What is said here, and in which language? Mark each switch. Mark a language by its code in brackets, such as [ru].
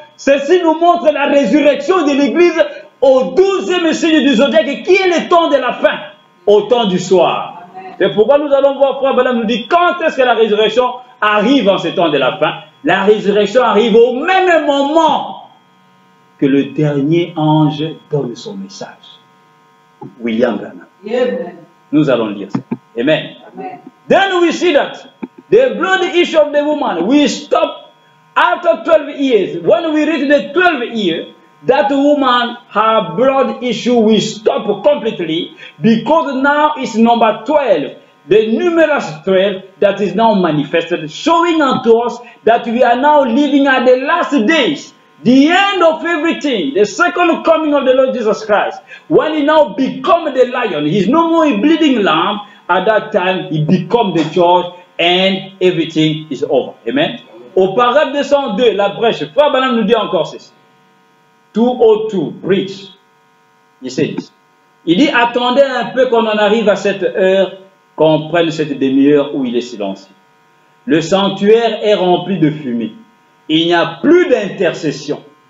[fr] Ceci nous montre la résurrection de l'Église au 12e signe du zodiaque, qui est le temps de la fin, au temps du soir. C'est pourquoi nous allons voir, Frère Branham nous dit, quand est-ce que la résurrection arrive en ce temps de la fin? La résurrection arrive au même moment que le dernier ange donne son message. William Branham. Amen. Nous allons lire ça. Amen. Amen. [en] Then we see that the blood issue of the woman will stop after 12 years. When we reach the 12th year, that woman, her blood issue will stop completely, because now it's number 12, the numerous 12 that is now manifested, showing unto us that we are now living at the last days, the end of everything, the second coming of the Lord Jesus Christ. When he now becomes the lion, he's no more a bleeding lamb. At that time, he becomes the judge and everything is over. Amen. [fr] Au paragraphe 202, la brèche, Frère Branham nous dit encore ceci. 202, bridge. Il sait this. Il dit, attendez un peu qu'on en arrive à cette heure, qu'on prenne cette demi-heure où il est silencieux. Le sanctuaire est rempli de fumée. Il n'y a plus d'intercession.